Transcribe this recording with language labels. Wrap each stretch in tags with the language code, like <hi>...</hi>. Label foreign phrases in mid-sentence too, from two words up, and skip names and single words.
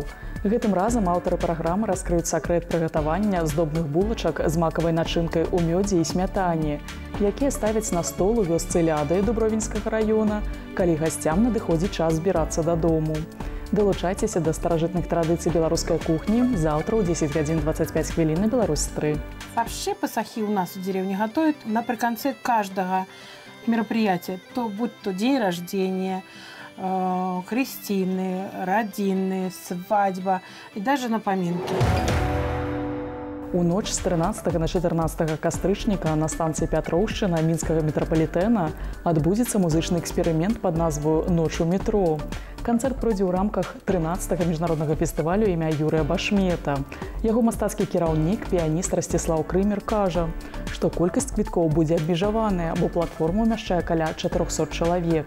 <be>Гэтым разам аўтары праграмы раскрыюць сакрэт прыгатавання здобных булачак з макавай начынкай у мёдзе і смятане, якія ставяць на стол у вёсцы Ляды Дубровінскага раёна, калі гасцям надыходзіць час збірацца дадому. Далучайцеся да старажытных традыцый беларускай кухні завтра ў 10 гадзін 25 хвілін на Беларусь-3.</be> <ru>Фарши пасахи у нас в деревне готовят наприконце каждого мероприятия. Будь то день рождения, крестины, родины, свадьба и даже на поминки.</ru> <be>У ноч з 13 на 14 кастрычніка на станцыі Пятроўшчына мінскага метрапалітэна адбудзецца музычны эксперымент пад назваю «Ноч у метро». Канцэрт пройдзе ў рамках 13-го міжнароднага фестывалю імя Юрыя Башмета. Яго мастацкі кіраўнік, піяніст Расціслаў Крымер, кажа, што колькасць квіткоў будзе абмежаваная, бо платформа ўмяшчае каля 400 чалавек.</be>